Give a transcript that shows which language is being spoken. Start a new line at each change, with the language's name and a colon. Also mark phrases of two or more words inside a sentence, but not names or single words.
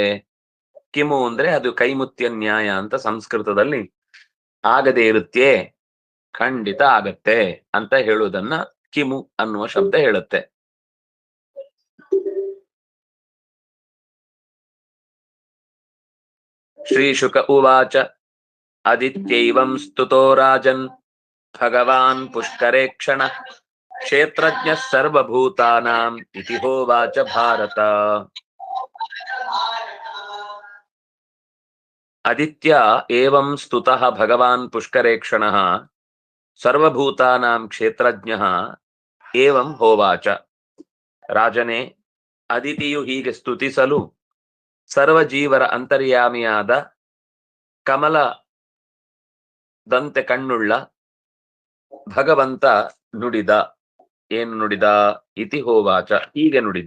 Kannada: ಕಿಮು ಅಂದ್ರೆ ಅದು ಕೈಮುತ್ಯ ನ್ಯಾಯ ಅಂತ ಸಂಸ್ಕೃತದಲ್ಲಿ ಆಗದೆ ಇರುತ್ತೇ, ಖಂಡಿತ ಆಗತ್ತೆ ಅಂತ ಹೇಳುವುದನ್ನ ಕಿಮು ಅನ್ನುವ ಶಬ್ದ ಹೇಳುತ್ತೆ.
Sanskrit: ಶ್ರೀಶುಕ ಉವಾಚ ಅದಿತ್ಯೈವಂ ಸ್ತುತೋ ರಾಜನ್ ಭಗವಾನ್ ಪುಷ್ಕರೇಕ್ಷಣ ಕ್ಷೇತ್ರಜ್ಞ ಸರ್ವಭೂತಾನಾಂ ಇತಿ ಹೋವಾಚ ಭಾರತ. ಅದಿತ್ಯ ಏವಂ ಸ್ತುತಃ ಭಗವಾನ್ ಪುಷ್ಕರೇಕ್ಷಣಃ ಸರ್ವಭೂತಾನಾಂ ಕ್ಷೇತ್ರಜ್ಞಃ ಏವಂ ಹೋವಾಚ.
Kannada: ರಾಜನೇ, ಅದಿತಿಯು ಹೀಗೆ ಸ್ತುತಿಸಲು ಸರ್ವಜೀವರ ಅಂತರ್ಯಾಮಿಯಾದ ಕಮಲದಂತೆ ಕಣ್ಣುಳ್ಳ ಭಗವಂತ ನುಡಿದ. ಏನು ನುಡಿದ?
Sanskrit: ಇತಿ ಹೋವಾಚ,
Kannada: ಹೀಗೆ ನುಡಿದ.